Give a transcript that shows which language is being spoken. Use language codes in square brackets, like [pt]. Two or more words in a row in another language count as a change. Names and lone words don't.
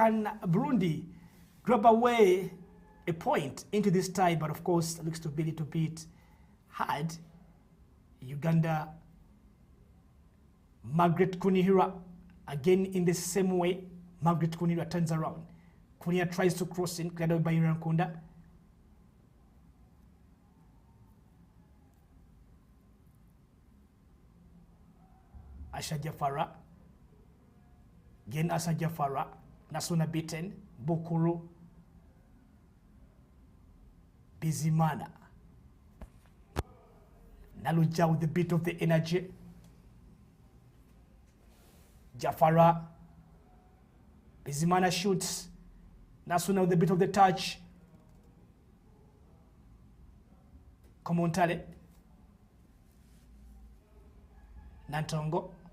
[en] Can Burundi grab away a point into this tie? But of course, it looks to be a little bit hard. Uganda, Margaret Kunihira, again in the same way. Margaret Kunihira turns around. Kunihira tries to cross in, cleared out by Irankunda. Asha Jafara. Again Asha Jafara. Nasuna beaten. Bukuru. Bizimana. Naluja with the bit of the energy. Jafara. Bizimana shoots. Nasuna with the bit of the touch. Komontale. Nantongo.